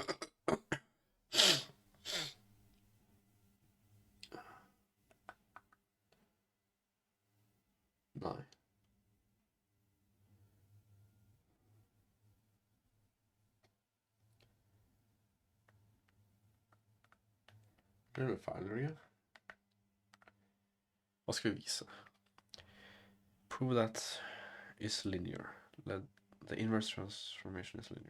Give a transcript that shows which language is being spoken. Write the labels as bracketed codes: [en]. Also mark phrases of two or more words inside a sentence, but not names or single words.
[no] Nei. Blir det feil, Norge? Hva skal vi vise? [en] Prove that is linear. The inverse transformation is linear.